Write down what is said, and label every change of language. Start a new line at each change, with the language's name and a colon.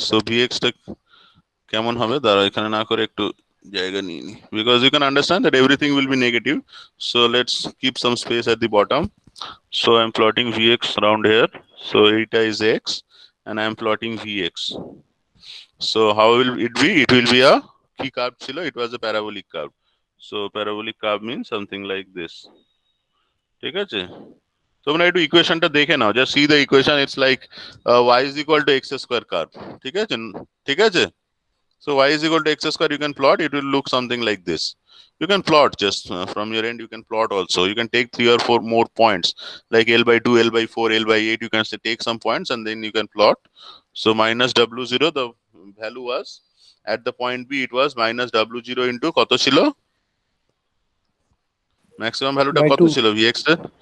Bangla: So Vx টা কেমন হবে? দাঁড়া, এখানে না করে একটু জায়গা নিয়ে নি,
English: because you can understand that everything will be negative. So let's keep some space at the bottom. So I'm plotting Vx around here. So eta is x and I'm plotting Vx. So how will it be? It will be a
Bangla: কি curve ছিল?
English: It was a parabolic curve. So parabolic curve means something like this.
Bangla: ঠিক আছে? তোমরা একটু ইকুয়েশনটা দেখে নাও.
English: Just see the equation. It's like y is equal to x square curve.
Bangla: ঠিক আছে? ঠিক আছে?
English: So y is equal to x square, you can plot, it will look something like this. You can plot just from your end, you can plot also. You can take 3 or 4 more points, like L by 2, L by 4, L by 8, you can say take some points and then you can plot. So minus W0, the value was, at the point B, it was minus W0 into
Bangla: কত ছিল? Maximum value টা কত ছিল Vx এর?